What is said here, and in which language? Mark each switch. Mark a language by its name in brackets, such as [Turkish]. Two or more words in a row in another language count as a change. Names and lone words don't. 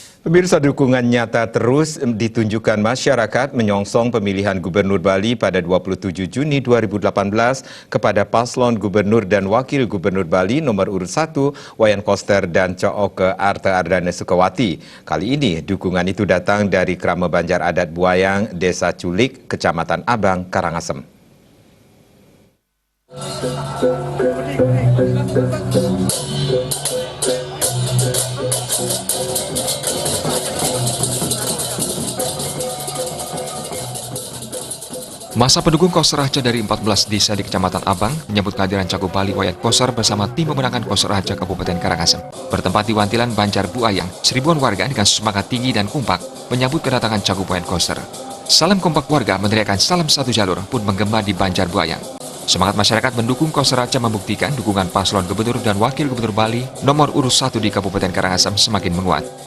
[Indonesian] Pemirsa, dukungan nyata terus ditunjukkan masyarakat menyongsong pemilihan Gubernur Bali pada 27 Juni 2018 kepada paslon Gubernur dan Wakil Gubernur Bali nomor urut 1 Wayan Koster dan Cooke Arte Ardana Sukawati. Kali ini dukungan itu datang dari Krama Banjar Adat Buayang, Desa Culik, Kecamatan Abang, Karangasem. Masa pendukung Koster Raja dari 14 desa di Kecamatan Abang menyambut kehadiran Cagup Bali Wayan Koster bersama tim pemenangan Koster Raja Kabupaten Karangasem. Bertempat di Wantilan Banjar Buayang, seribuan warga dengan semangat tinggi dan kompak menyambut kedatangan Cagup Wayan Koster. Salam kompak warga meneriakkan salam satu jalur pun menggema di Banjar Buayang. Semangat masyarakat mendukung Koster Raja membuktikan dukungan paslon Gubernur dan Wakil Gubernur Bali nomor urut 1 di Kabupaten Karangasem semakin menguat.